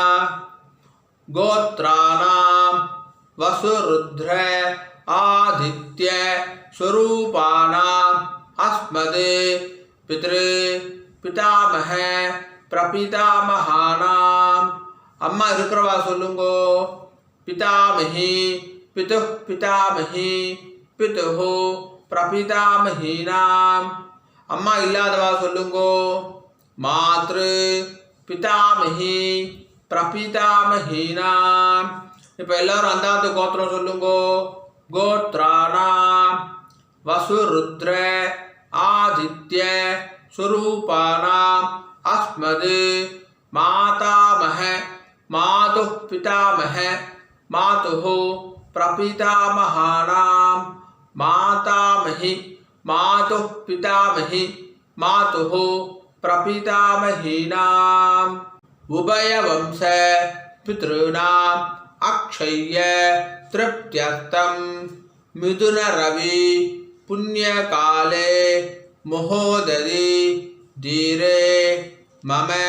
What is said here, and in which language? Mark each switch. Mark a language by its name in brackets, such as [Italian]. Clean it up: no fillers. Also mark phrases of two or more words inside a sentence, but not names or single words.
[Sanskrit] गोत्राणां वसुरुद्र आदित्य स्वरूपाणां अस्मदे पितृ पितामह प्रपितामहानां [Tamil] அம்மா இருக்கிறவா சொல்லுங்கோ [Sanskrit] पितामही पितुः पितामही पितुः [Tamil] प्रपितामहीनां अम्मा இல்லாதவா சொல்லுங்கோ [Sanskrit] मातृ पितामही प्रपितामहीनां [Tamil] இப்போ எல்லாரும் அந்தாத்து கோத்திரம் சொல்லுங்கோ [Sanskrit] गोत्राणां वसुरुद्र आदित्य स्वरूपाणां अस्मद् मातामह मातुः पितामह मातुः प्रपितामहानां मातामही मातुः पितामही मातुः प्रपितामहीनां उभयवंश पितॄणाम् अक्षय्य तृप्त्यर्थं मिथुन रवि पुण्यकाले महोदधि धीरे मम